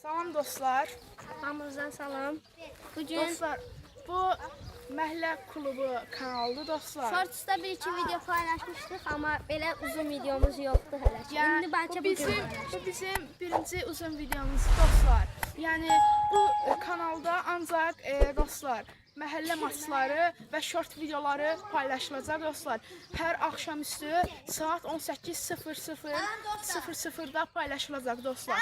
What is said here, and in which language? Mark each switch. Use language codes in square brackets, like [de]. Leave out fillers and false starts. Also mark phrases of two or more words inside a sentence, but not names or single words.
[az] Salam dostlar. Hamınızdan salam. Bugün Dostlar, bu Məhəllə Klubu kanalıdır dostlar. [tr] Shorts'ta bir iki video paylaşmıştık ama böyle uzun videomuz yoktu hele. [az] Yəni, [tr] Şimdi bence bu bugün [az] bizim birinci uzun videomuz dostlar. Yəni bu kanalda ancaq dostlar məhəllə maçları və short videoları paylaşılacaq dostlar. Hər axşamüstü saat 18:00-da paylaşılacaq dostlar.